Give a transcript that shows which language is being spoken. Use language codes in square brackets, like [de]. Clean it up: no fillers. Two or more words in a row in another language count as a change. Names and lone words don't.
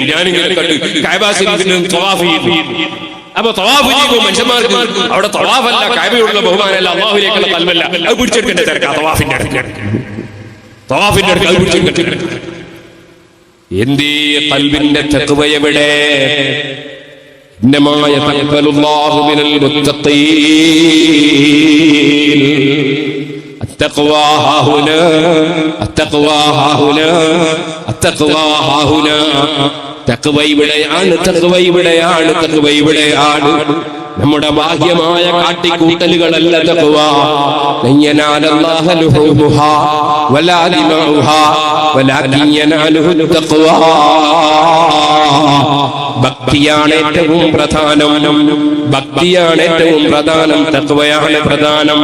[ml] ഞാനിങ്ങനെ കണ്ടു അപ്പൊ തവാഫ് ചെയ്യുമ്പോൾ മനുഷ്യന്മാർക്ക് അവിടെ തവാഫല്ല, കഅബയുള്ള ബഹുമാനമല്ല, അല്ലാഹുവിലേക്കുള്ള ഖൽബല്ല, അത് പിടിച്ചെടുക്കേണ്ട തിരക്കാ. തവാഫിന്റെ അടുത്ത് അത് പിടിച്ചെടുക്കേണ്ട. എന്തേ ഖൽബിന്റെ തഖ്വ എവിടെ? [ar] إنما يتقبل الله من المتقين. التقوى ها هنا، التقوى ها هنا، التقوى ها هنا. [ml] തഖ്വ ഇവിടെയാണ്, തഖ്വ ഇവിടെയാണ്, തഖ്വ ഇവിടെയാണ്. നമ്മുടെ ബാഹ്യമായ കാട്ടിക്കൂട്ടലുകളല്ല തഖ്വ. [ar] ينال الله لحومها ولا دماؤها ولكن يناله التقوى. [ml] ഭക്തിയാണ് ഏറ്റവും പ്രധാനം, ഭക്തിയാണ് ഏറ്റവും പ്രധാനം, തഖ്വയാണ് പ്രധാനം.